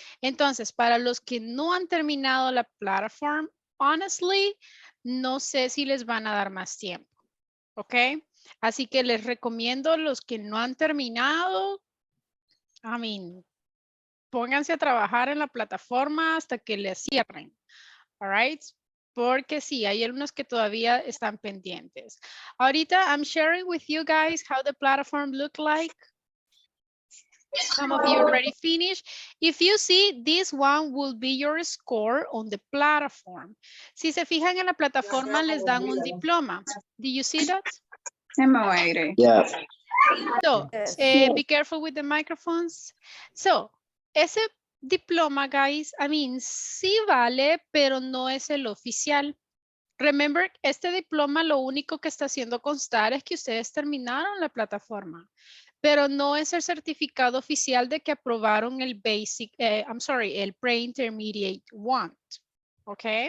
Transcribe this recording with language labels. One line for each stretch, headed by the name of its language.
Spanish: Entonces, para los que no han terminado la plataforma,
English: honestly,
Spanish: no sé si les van a dar más tiempo, ¿ok? Así que les recomiendo los que no han terminado,
English: I mean,
Spanish: pónganse a trabajar en la plataforma hasta que les cierren,
English: all right?
Spanish: Porque sí, hay algunos que todavía están pendientes. Ahorita,
English: I'm sharing with you guys how the platform look like. Some of you already finished. If you see, this one will be your score on the platform.
Spanish: Si se fijan en la plataforma, les dan un diploma.
English: Do you see that? Yeah. So, Yes. be careful with the microphones.
Spanish: So, ese diploma, guys,
English: I mean,
Spanish: sí vale, pero no es el oficial.
English: Remember,
Spanish: este diploma lo único que está haciendo constar es que ustedes terminaron la plataforma, pero no es el certificado oficial de que aprobaron el el pre-intermediate one. ¿Ok?